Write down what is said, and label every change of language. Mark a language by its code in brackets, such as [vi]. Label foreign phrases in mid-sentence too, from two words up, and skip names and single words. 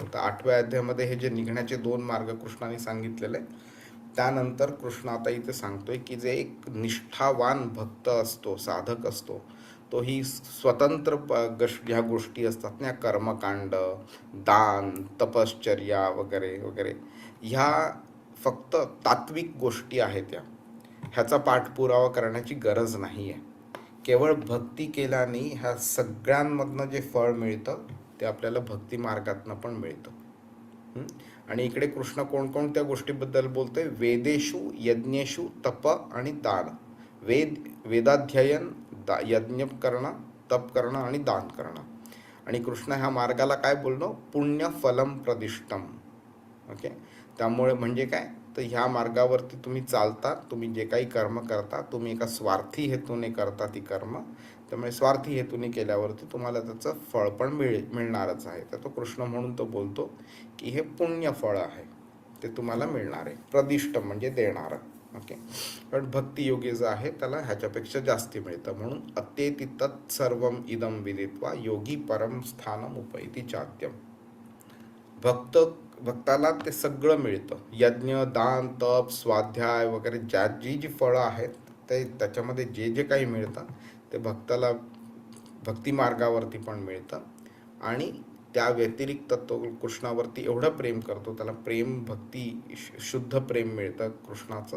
[mr] तर 8व्या अध्यायामध्ये हे जे निघण्याचे 2 मार्ग कृष्णाने सांगितलेले, त्यानंतर कृष्ण आता इथे सांगतोय की जे एक निष्ठावान भक्त असतो, साधक असतो, तो ही स्वतंत्र ह्या गोष्टी असतात ना, कर्मकांड, दान, तपश्चर्या वगैरे वगैरे, ह्या फक्त तात्विक गोष्टी आहेत. ह्याचा पाठपुरावा करण्याची गरज नाही आहे. केवळ भक्ती केल्याने ह्या सगळ्यांमधनं जे फळ मिळतं ते आपल्याला भक्ती मार्गातनं पण मिळतं. आणि इकडे कृष्ण कोणकोणत्या गोष्टीबद्दल बोलतोय? [sa] वेदेषु, यज्ञेषु, [mr] तप आणि दान. वेदाध्ययन, यज्ञ करणं, तप करणं आणि दान करणं. आणि कृष्ण ह्या मार्गाला काय बोलणं? [sa] पुण्य फलम प्रदिष्टम. [mr] ओके, त्यामुळे म्हणजे काय, तर ह्या मार्गावरती तुम्ही चालता, तुम्ही जे काही कर्म करता, तुम्ही एका स्वार्थी हेतूने करता ती कर्म, त्यामुळे स्वार्थी हेतूने केल्यावरती तुम्हाला त्याचं फळ पण मिळणारच आहे. तर तो कृष्ण म्हणून तो बोलतो की हे पुण्य फळ आहे, ते तुम्हाला मिळणार आहे. प्रदिष्ट म्हणजे देणारं. ओके, पण भक्तियोगी जे आहे त्याला ह्याच्यापेक्षा जास्ती मिळतं. [sa] म्हणून अत्येति तत् सर्वम इदम विदित्वा योगी परम स्थानम उपैति चाद्यम. [mr] भक्ताला ते सगळं मिळतं. यज्ञ, दान, तप, स्वाध्याय वगैरे जी फळं आहेत ते त्याच्यामध्ये जे जे काही मिळतं ते भक्ताला भक्ती मार्गावरती पण मिळतं. आणि त्या व्यतिरिक्त तो कृष्णावरती एवढं प्रेम करतो, त्याला प्रेम, भक्ती, शुद्ध प्रेम मिळतं कृष्णाचं.